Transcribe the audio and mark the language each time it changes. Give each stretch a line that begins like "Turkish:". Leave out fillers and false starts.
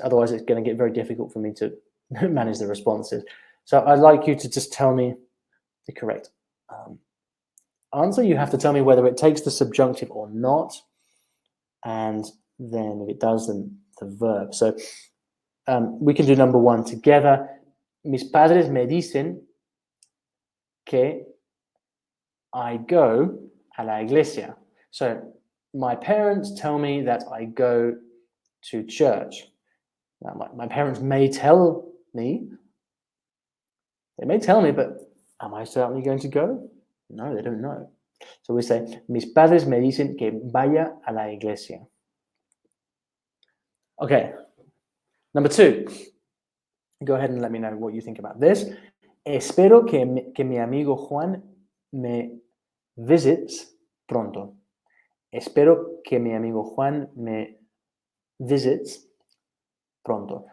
English: Otherwise, it's going to get very difficult for me to manage the responses. So I'd like you to just tell me the correct answer. You have to tell me whether it takes the subjunctive or not, and then if it does, then the verb. So we can do number 1 together.
Spanish: Mis padres me dicen que
English: I go
Spanish: a la iglesia.
English: So my parents tell me that I go to church. Now, my parents may tell me? They may tell me, but am I certainly going to go? No, they don't know. So we say,
Spanish: mis padres me dicen que vaya a la iglesia.
English: Okay. Number 2. Go ahead and let me know what you think about this.
Spanish: Espero que mi amigo Juan me visits pronto. Espero que mi amigo Juan me visits pronto.